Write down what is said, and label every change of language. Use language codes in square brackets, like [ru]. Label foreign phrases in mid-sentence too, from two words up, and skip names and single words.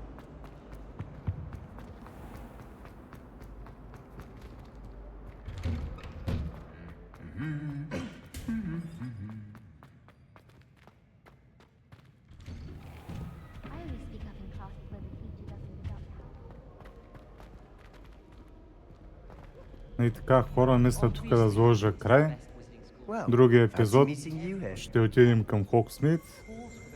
[en] I only speak up in classes where the teacher doesn't deduct [bg] И така, хора, мисля тук да заложа край. Другия епизод ще отидем към Хоксмит